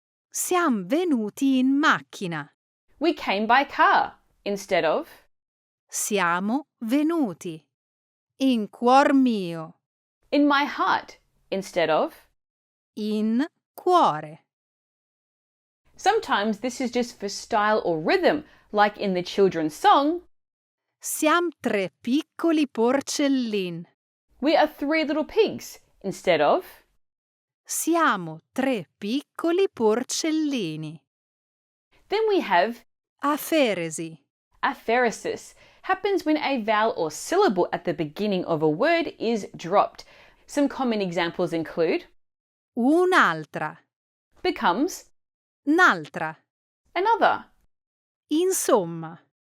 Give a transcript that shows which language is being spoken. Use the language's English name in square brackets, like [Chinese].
[Italian] Siam venuti in macchina. [English] We came by car, instead of. [Italian] Siamo venuti. In cuor mio. [English] In my heart, instead of. [Italian] In cuore. [English] Sometimes this is just for style or rhythm, like in the children's song, [Italian] Siam tre piccoli porcellin. [English] we are three little pigs, instead of. [Italian] Siamo tre piccoli porcellini. [English] Then we have [Italian] Aferesi. [English] apheresis. Happens when a vowel or syllable at the beginning of a word is dropped. Some common examples include [Italian] Un'altra. [English] becomes [Italian] N'altra. [English] another, [Italian] Insomma.